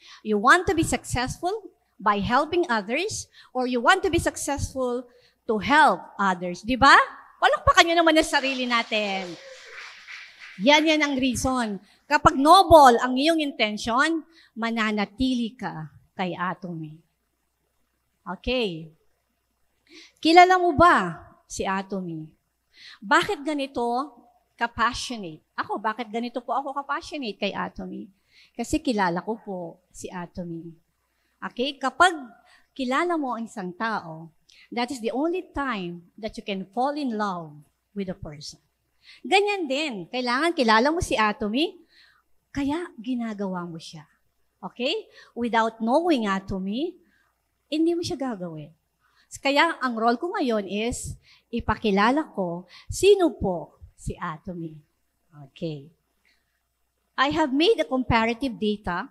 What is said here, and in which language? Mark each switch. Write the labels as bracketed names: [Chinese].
[English] You want to be successful by helping others or you want to be successful to help others. [Filipino] Di ba? Palakpakan nyo naman ang sarili natin. Yan ang reason. Kapag noble ang iyong intention, mananatili ka kay Atomy. Okay. Kilala mo ba si Atomy? Bakit ganito ka-passionate? Bakit ganito po ako ka-passionate kay Atomy? Kasi kilala ko po si Atomy. Okay? Kapag kilala mo ang isang tao, [English] that is the only time that you can fall in love with a person. [Filipino] Ganyan din. Kailangan kilala mo si Atomy, kaya ginagawa mo siya. Okay? [English] Without knowing [Filipino] Atomy, hindi mo siya gagawin. Kaya ang role ko ngayon is ipakilala ko sino po si Atomy. Okay. [English] I have made a comparative data.